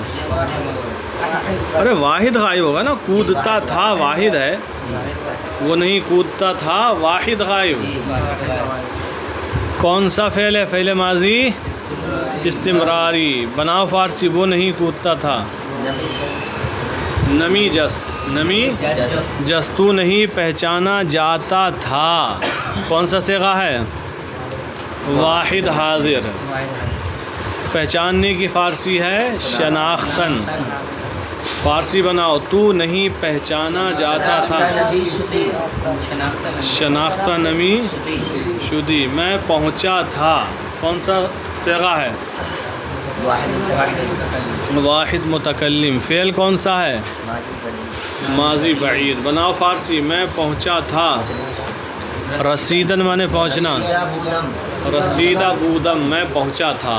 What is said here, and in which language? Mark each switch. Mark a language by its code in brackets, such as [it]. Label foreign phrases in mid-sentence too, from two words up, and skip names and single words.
[ur] ارے واحد غائب ہوگا نا. کودتا تھا واحد ہے. وہ نہیں کودتا تھا واحد غائب. کون سا فعل ہے؟ فعل ماضی استمراری. بناؤ فارسی. وہ نہیں کودتا تھا. [fa] نمی جست. نمی جست. [ur] تو نہیں پہچانا جاتا تھا کون سا صیغہ ہے؟ واحد حاضر. پہچاننے کی فارسی ہے شناختن. فارسی بناؤ. تو نہیں پہچانا جاتا تھا. [fa] شناختہ نمی شدی. [ur] میں پہنچا تھا کون سا صیغہ ہے؟ واحد متکلم. فعل کون سا ہے؟ ماضی بعید. بناؤ فارسی. میں پہنچا تھا. رسیدن مانے پہنچنا. [fa] رسیدہ بودم [ur] میں پہنچا تھا.